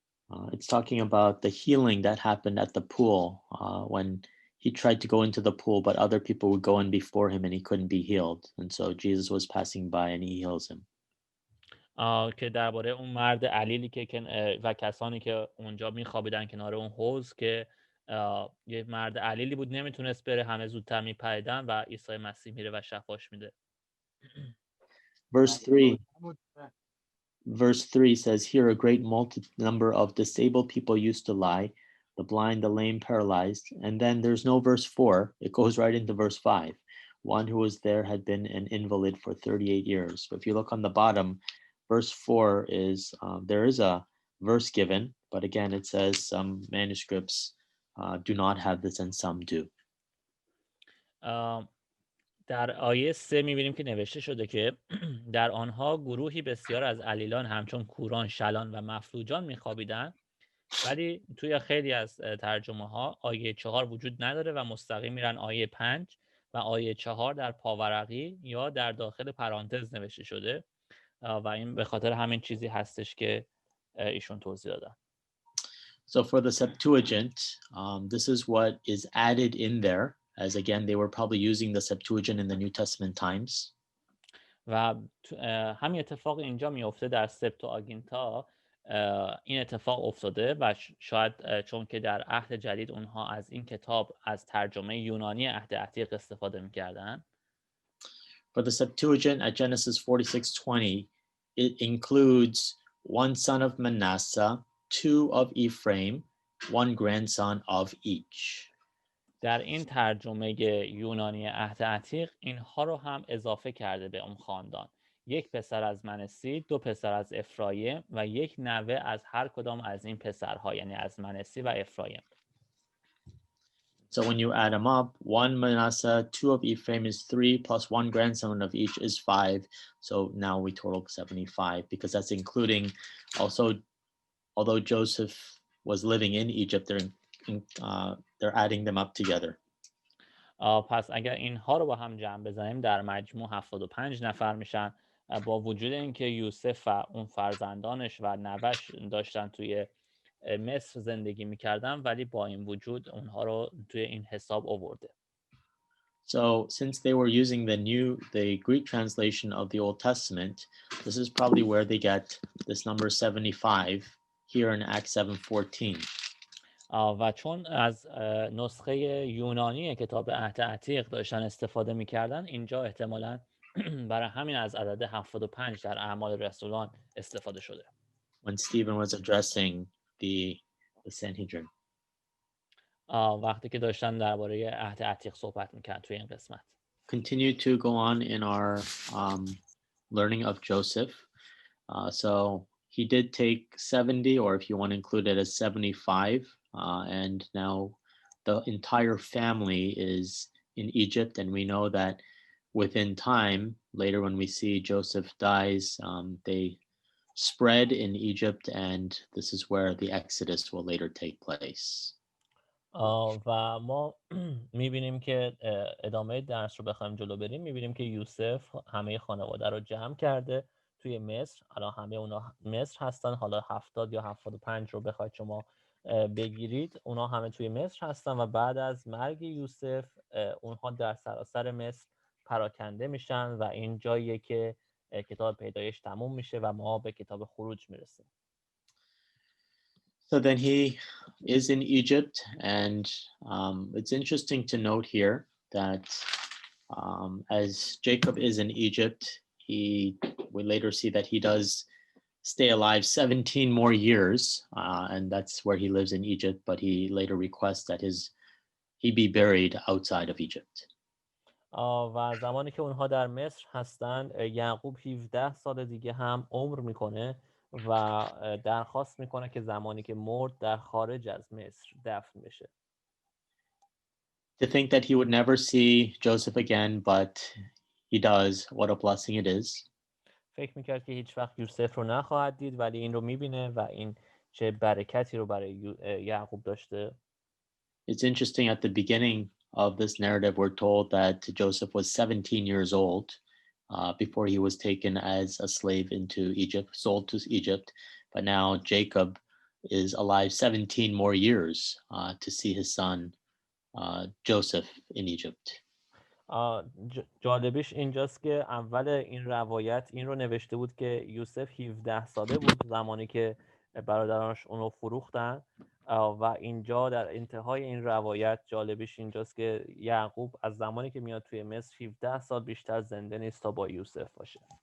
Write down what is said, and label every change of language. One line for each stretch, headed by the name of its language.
English: It's talking about the healing that happened at the pool when he tried to go into the pool, but other people would go in before him and he couldn't be healed. And so Jesus was passing by and he heals him.
Persian: که درباره اون مرد علیلی که و کسانی که اونجا میخوابیدن کنار اون حوض که یه مرد علیلی بود نمیتونست بره، همه زودتر میپریدن و عیسی مسیح میره و شفاش میده.
English: Verse 3 says, here a great number of disabled people used to lie, the blind, the lame, paralyzed. And then there's no verse 4. It goes right into verse 5. One who was there had been an invalid for 38 years. But if you look on the bottom, verse 4 is, there is a verse given, but again, it says some manuscripts do not have this and some do.
Persian: در آیه 3 میبینیم که نوشته شده که در آنها گروهی بسیار از علیلان همچون کوران، شلان و مفلوجان میخوابیدن، ولی توی خیلی از ترجمه ها آیه 4 وجود نداره و مستقیم میرن آیه 5 و آیه 4 در پاورقی یا در داخل پرانتز نوشته شده و این به خاطر همین چیزی هستش که ایشون توضیح دادن.
English: So for the Septuagint, this is what is added in there, as again, they were probably using the Septuagint in the New Testament times.
Persian: و همین اتفاق اینجا میفته در سپتوآگینتا. این اتفاق افتاده و شاید چون که در عهد جدید اونها از این کتاب از ترجمه یونانی عهد عتیق استفاده میکردن.
English: For the Septuagint at Genesis 46:20, it includes one son of Manasseh, two of Ephraim, one grandson of each.
Persian: در این ترجمه یونانی عهد عتیق اینها رو هم اضافه کرده به اون خاندان. یک پسر از منسی، دو پسر از افرایم و یک نوه از هر کدام از این پسرها، یعنی از منسی و افرایم.
English: So when you add them up, one Manasseh, two of Ephraim is 3, plus one grandson of each is 5. So now we total 75, because that's including also, although Joseph was living in Egypt, they're adding them up together.
Persian: پس اگر اینها رو با هم جمع بزنیم در مجموع 75 نفر میشن. با وجود اینکه یوسف و اون فرزندانش و نوش داشتن توی مصر زندگی میکردن، ولی با این وجود اونها رو توی این حساب آورده.
English: So since they were using the Greek translation of the Old Testament, this is probably where they get this number 75 here in Acts 7:14.
Persian: و چون از نسخه یونانی کتاب عهد عتیق داشتن استفاده میکردن، اینجا احتمالاً برای همین از عدد 75 در اعمال رسولان استفاده شده.
English: When Stephen was addressing the Sanhedrin.
Persian: وقتی که داشتن درباره عهد عتیق صحبت میکردن توی این قسمت.
English: Continue to go on in our learning of Joseph. So he did take 70, or if you want to include it as 75, and now the entire family is in Egypt, and we know that within time, later when we see Joseph dies, they spread in Egypt, and this is where the Exodus will later take place.
Persian: و ما میبینیم که ادامه درس رو بخوایم جلو بریم، میبینیم که یوسف همه خانواده رو جمع کرده توی مصر. الان همه اونا مصر هستن. حالا 70 یا 75 رو بخواید شما بگیرید اونها همه توی مصر هستن و بعد از مرگ یوسف اونها در سراسر مصر پراکنده میشن و این جاییه که کتاب پیدایش تموم میشه و ما به کتاب خروج میرسیم.
English: So then he is in Egypt, and it's interesting to note here that as Jacob is in Egypt, we later see that he does stay alive 17 more years, and that's where he lives in Egypt, but he later requests that he be buried outside of Egypt.
Persian: و زمانی که اونها در مصر هستن یعقوب 17 سال دیگه هم عمر میکنه و درخواست میکنه که زمانی که مرد در خارج از مصر دفن بشه.
English: To think that he would never see Joseph again, but he does. What a blessing it is.
Persian: فکر میکرد که هیچ وقت یوسف رو نخواهد دید ولی این رو میبینه و این چه برکتی رو برای یعقوب داشته.
English: It's interesting, at the beginning of this narrative, we're told that Joseph was 17 years old before he was taken as a slave into Egypt, sold to Egypt. But now Jacob is alive 17 more years to see his son Joseph in Egypt.
Persian: جالبیش اینجاست که اول این روایت این رو نوشته بود که یوسف 17 ساله بود زمانی که برادرانش اونو فروختن و اینجا در انتهای این روایت جالبیش اینجاست که یعقوب از زمانی که میاد توی مصر 17 سال بیشتر زنده نیست تا با یوسف باشه.